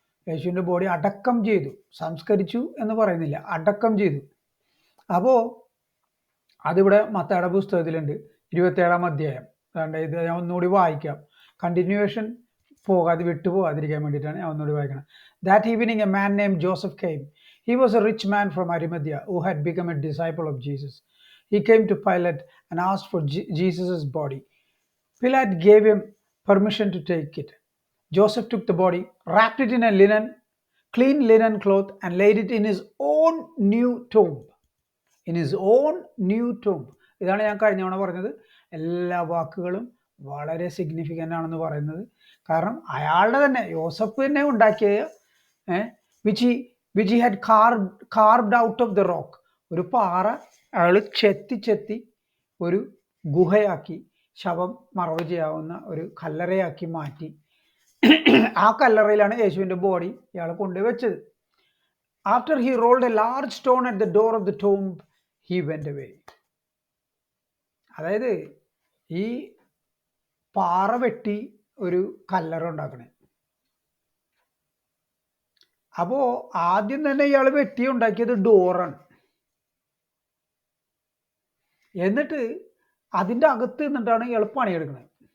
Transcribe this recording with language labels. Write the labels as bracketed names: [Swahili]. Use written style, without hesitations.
[Malayalam] യേശുവിൻ്റെ ബോഡി അടക്കം ചെയ്തു. സംസ്കരിച്ചു എന്ന് പറയുന്നില്ല, അടക്കം ചെയ്തു. അപ്പോൾ അതിവിടെ മത്തായിയുടെ പുസ്തകത്തിലുണ്ട്, 27-ാം അധ്യായം. ഇത് ഞാൻ ഒന്നുകൂടി വായിക്കാം, കണ്ടിന്യൂവേഷൻ വിട്ടുപോകാതിരിക്കാൻ വേണ്ടിയിട്ടാണ് ഞാൻ ഒന്നുകൂടി വായിക്കണം. [English] That evening a man named Joseph came. He was a rich man from Arimathea who had become a disciple of Jesus. He came to Pilate and asked for Jesus' body. Pilate gave him permission to take it. Joseph took the body, wrapped it in a clean linen cloth, and laid it in his own new tomb. In his own new tomb. [Malayalam] ഇതാണ് ഞാൻ കഴിഞ്ഞ തവണ പറഞ്ഞത്. എല്ലാ വാക്കുകളും വളരെ significant ആണെന്ന് പറയുന്നത്. കാരണം അയാളുടെ തന്നെ, യോസഫ് തന്നെ ഉണ്ടാക്കിയ [English] which he had carved out of the rock, [Malayalam] ഒരു പാറ അയാൾ ചെത്തി ഒരു ഗുഹയാക്കി, ശവം മറവ് ചെയ്യാവുന്ന ഒരു കല്ലറയാക്കി മാറ്റി. ആ കല്ലറയിലാണ് യേശുവിൻ്റെ ബോഡി ഇയാൾ കൊണ്ടുവച്ചത്. [English] After he rolled a large stone at the door of the tomb, he went away. [Malayalam] അതായത് ഈ പാറ വെട്ടി ഒരു കല്ലറ ഉണ്ടാക്കണേ. അപ്പോൾ ആദ്യം തന്നെ ഇയാൾ വെട്ടി ഉണ്ടാക്കിയത് ഡോറാണ്. എന്നിട്ട് അതിൻ്റെ അകത്ത് നിന്നിട്ടാണ് ഇയാൾ പണിയെടുക്കുന്നത്.